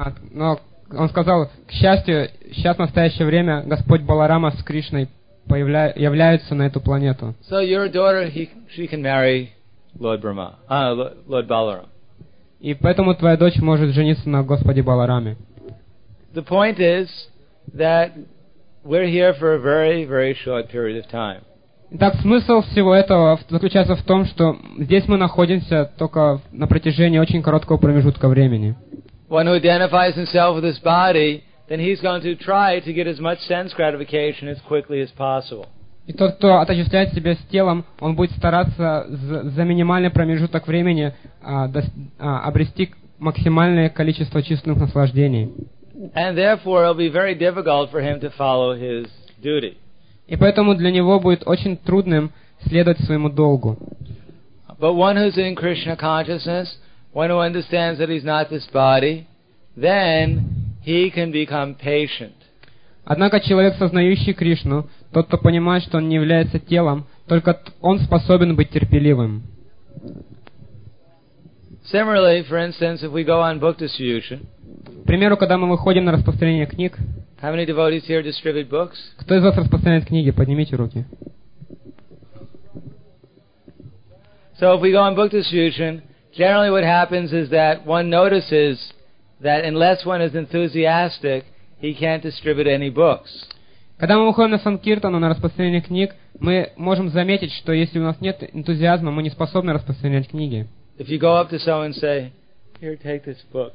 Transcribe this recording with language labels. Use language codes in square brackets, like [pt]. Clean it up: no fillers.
[ru] Но он сказал, к счастью, сейчас в настоящее время Господь Баларама с Кришной являются на эту планету. [en] So your daughter, she can marry Lord Brahma, Lord Balaram. [ru] И поэтому твоя дочь может жениться на Господе Балараме. [en] The point is that we're here for a very, very short period of time. [ru] Итак, смысл всего этого заключается в том, что здесь мы находимся только на протяжении очень короткого промежутка времени. [en] One who identifies himself with this body, then he's going to try to get as much sense gratification as quickly as possible. [ru] И тот, кто отождествляет себя с телом, он будет стараться за минимальный промежуток времени обрести максимальное количество чувственных наслаждений. [en] And therefore, it'll be very difficult for him to follow his duty. [ru] И поэтому для него будет очень трудным следовать своему долгу. [en] But one who's in Krishna consciousness, one who understands that he's not this body, then he can become patient. [ru] Однако человек, сознающий Кришну, тот, кто понимает, что он не является телом, только он способен быть терпеливым. [en] Similarly, for instance, if we go on book distribution. [ru] К примеру, когда мы выходим на распространение книг. [en] How many devotees here distribute books? [ru] Кто из вас распространяет книги? Поднимите руки. [en] So if we go on book distribution, generally what happens is that one notices that unless one is enthusiastic, he can't distribute any books. [ru] Когда мы выходим на санкиртану, на распространение книг, мы можем заметить, что если у нас нет энтузиазма, мы не способны распространять книги. [en] If you go up to someone and say, "Here, take this book.